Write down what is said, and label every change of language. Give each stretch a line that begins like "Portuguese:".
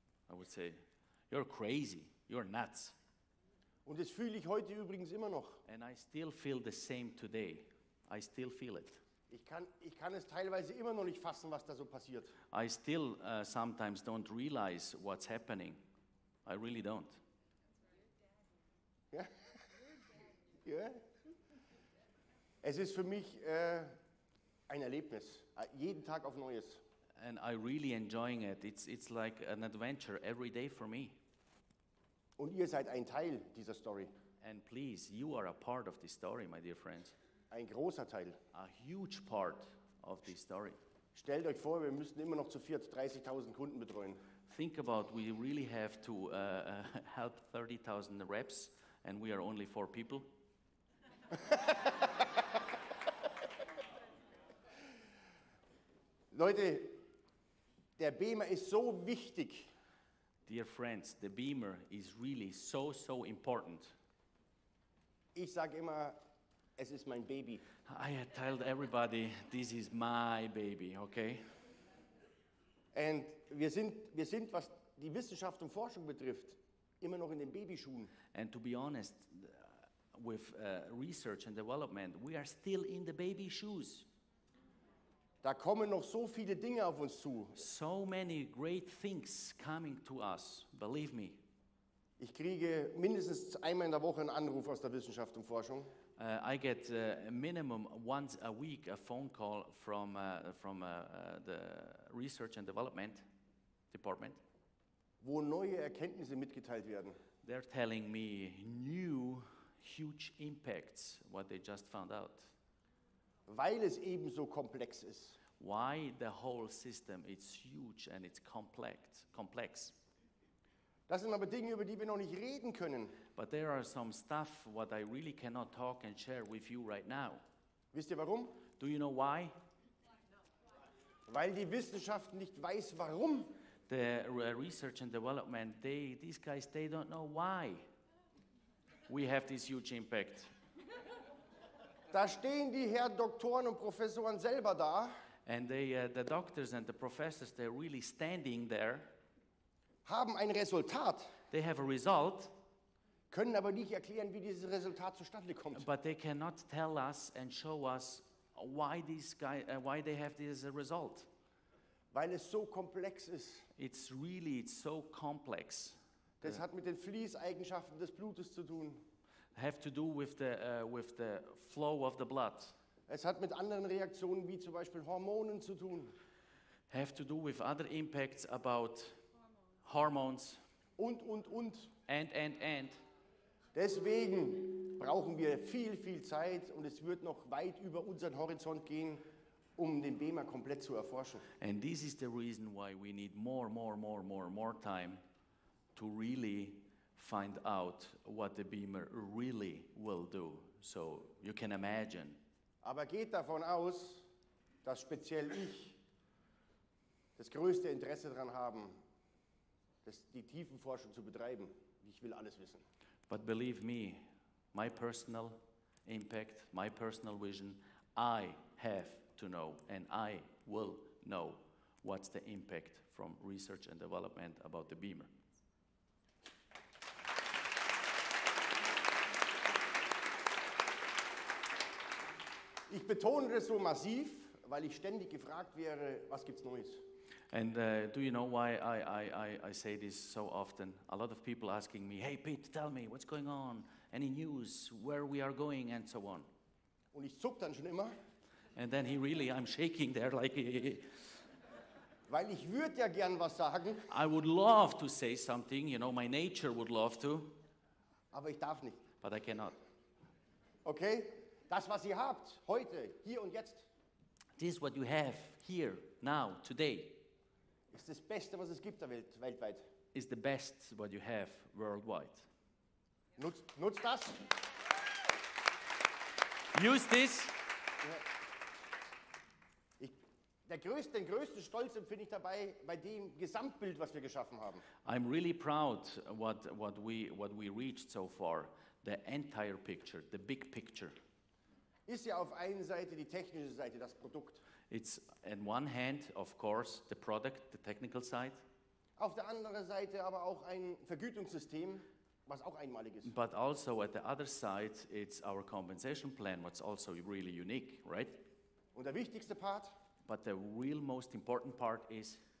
English: I would say, you're crazy, you're nuts.
German: Und das fühle ich heute übrigens immer noch.
English: And I still feel the same today. I still feel it.
German: Ich kann es teilweise immer noch nicht fassen, was da so passiert.
English: I still sometimes don't realize what's happening. I really don't.
German: Ja? Ja? Es ist für mich ein Erlebnis, jeden Tag auf Neues.
English: And I really enjoying it. It's like an adventure every day for me.
German: Und ihr seid ein Teil dieser Story.
English: And please, you are a part of this story, my dear friends.
German: Ein großer Teil.
English: A huge part of this story.
German: Stellt euch vor, wir müssten immer noch zu viert 30.000 Kunden betreuen.
English: Think about we really have to help 30,000 reps and we are only 4 people.
German: Leute, der Bemer ist so wichtig.
English: Dear friends, the Bemer is really so important.
German: Ich sage immer, es ist mein Baby.
English: I told everybody, this is my baby, okay?
German: Und wir sind, was die Wissenschaft und Forschung betrifft, immer noch in den Babyschuhen.
English: And to be honest, with research and development, we are still in the baby shoes.
German: Da kommen noch so viele Dinge auf uns zu.
English: So many great things coming to us, believe me.
German: Ich kriege mindestens einmal in der Woche einen Anruf aus der Wissenschaft und Forschung.
English: I get minimum once a week a phone call from the research and development department.
German: Wo neue Erkenntnisse mitgeteilt werden.
English: They're telling me new, huge impacts, what they just found out.
German: Weil es eben so komplex ist.
English: Why the whole system is huge and it's complex.
German: Das sind aber Dinge, über die wir noch nicht reden können.
English: But there are some stuff what I really cannot talk and share with you right now.
German: Wisst ihr warum?
English: Do you know why?
German: Weil die Wissenschaft nicht weiß, warum.
English: The research and development, these guys, they don't know why we have this huge impact.
German: Da stehen die Herren Doktoren und Professoren selber da,
English: And the doctors and the professors, they're really standing there.
German: haben ein Resultat,
English: They have a result,
German: können aber nicht erklären, wie dieses Resultat zustande kommt.
English: but they cannot tell us and show us why why they have this result.
German: Weil es so komplex ist.
English: It's so complex.
German: Das hat mit den Fließeigenschaften des Blutes zu tun.
English: Have to do with the flow of the blood.
German: Es hat mit anderen Reaktionen wie zum Beispiel Hormonen zu tun.
English: Have to do with other impacts about hormones
German: Und.
English: and.
German: Deswegen brauchen wir viel Zeit und es wird noch weit über unseren Horizont gehen, um den Bemer komplett zu erforschen.
English: And this is the reason why we need more time to really find out what the Bemer really will do. So you can imagine.
German: Aber geht davon aus, dass speziell ich das größte Interesse daran haben, die Tiefenforschung zu betreiben. Ich will alles wissen.
English: But believe me, my personal impact, my personal vision, I have to know and I will know what's the impact from research and development about the Bemer.
German: Ich betone das so massiv, weil ich ständig gefragt wäre, was gibt's Neues?
English: And do you know why I say this so often? A lot of people asking me, hey Pete, tell me, what's going on? Any news, where we are going and so on.
German: Und ich zuck dann schon immer,
English: And then I'm shaking there like,
German: weil ich würde ja gern was sagen,
English: I would love to say something, my nature would love to,
German: aber ich darf nicht.
English: but I cannot. Okay?
German: Das, was ihr habt, heute, hier und jetzt,
English: This what you have here, now, today,
German: ist das Beste, was es gibt weltweit.
English: is the best what you have worldwide.
German: Nutzt das.
English: Use this.
German: Den größten Stolz empfinde ich dabei bei dem Gesamtbild, was wir geschaffen haben.
English: I'm really proud what we reached so far, the entire picture, the big picture.
German: Ist ja auf einer Seite die technische Seite, das Produkt.
English: It's on one hand, of course, the product, the technical side,
German: Auf der anderen Seite aber auch ein Vergütungssystem, was auch einmalig ist.
English: but also at the other side, it's our compensation plan, what's also really unique, right?
German: Und der wichtigste Part,
English: But the real most important part is,